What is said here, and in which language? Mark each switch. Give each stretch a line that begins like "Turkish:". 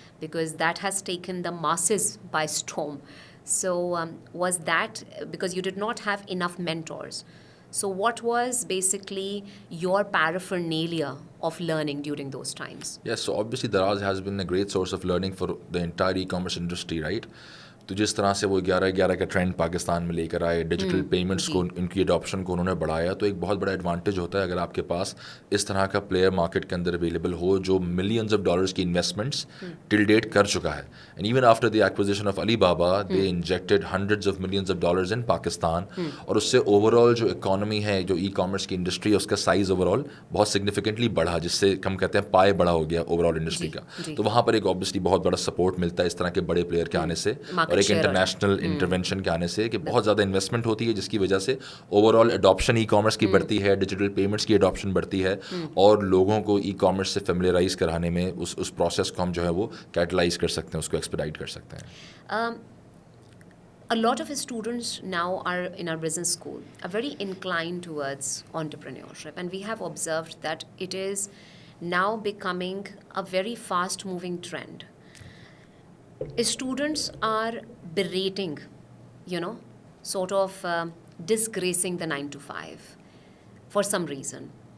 English: Because that has taken the masses by storm. So was that because you did not have enough mentors? So what was basically your paraphernalia of learning during those times? Yes, so obviously Daraz has been a great source of learning for the entire e-commerce industry, right?
Urdu: تو جس طرح سے وہ 11/11 کا trend Pakistan میں لے کر آئے, ڈیجیٹل پیمنٹس کو, ان کی اڈاپشن کو انہوں نے بڑھایا, تو ایک بہت بڑا ایڈوانٹیج ہوتا ہے اگر آپ کے پاس اس طرح کا پلیئر مارکیٹ کے اندر اویلیبل ہو جو ملینز آف ڈالرز کی انویسٹمنٹس ٹل ڈیٹ کر چکا ہے.
English: and even after the acquisition of Alibaba they injected hundreds of millions of dollars in Pakistan,
Urdu: اور اس سے اوور آل جو اکانومی ہے, جو ای کامرس کی انڈسٹری ہے, اس کا سائز اوور آل بہت سگنیفیکنٹلی بڑھا, جس سے ہم کہتے ہیں پائے بڑا ہو گیا اوور آل انڈسٹری کا. تو وہاں پر ایک اوبیسلی بہت بڑا سپورٹ ملتا ہے اس طرح کے بڑے پلیئر کے آنے سے, اور ایک انٹرنیشنل انٹرونشن کے آنے سے, کہ بہت زیادہ انویسٹمنٹ ہوتی ہے جس کی وجہ سے over all adoption e commerce کی بڑھتی ہے, ڈیجیٹل پیمنٹس کی اڈاپشن بڑھتی ہے, اور لوگوں کو ای کامرس سے فیملیرائز کرانے میں اس پروسیس کو ہم جو ہے وہ کیٹلائز کر سکتے ہیں, اس کو ایکسپیڈائٹ کر سکتے ہیں.
English: A lot of students now are in our business school are very inclined towards entrepreneurship, and we have observed that it is now becoming a very fast moving trend. Students are berating, sort of disgracing the 9 to 5 for some reason.